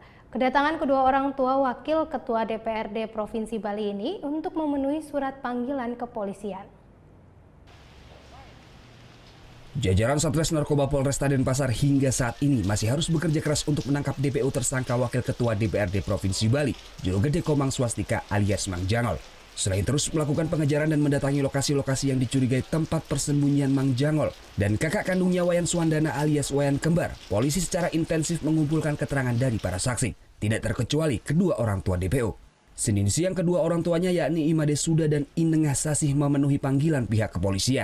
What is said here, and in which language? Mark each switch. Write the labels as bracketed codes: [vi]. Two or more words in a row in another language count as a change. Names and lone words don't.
[id] Kedatangan kedua orang tua Wakil Ketua DPRD Provinsi Bali ini untuk memenuhi surat panggilan kepolisian. Jajaran Satres Narkoba Polresta Denpasar hingga saat ini masih harus bekerja keras untuk menangkap DPO tersangka Wakil Ketua DPRD Provinsi Bali, Jologede Komang Swastika alias Mang Jangol. Selain terus melakukan pengejaran dan mendatangi lokasi-lokasi yang dicurigai tempat persembunyian Mang Jangol dan kakak kandungnya Wayan Suandana alias Wayan Kembar, polisi secara intensif mengumpulkan keterangan dari para saksi, tidak terkecuali kedua orang tua DPO. Senin siang kedua orang tuanya yakni Imade Suda dan Inengah Sasih memenuhi panggilan pihak kepolisian.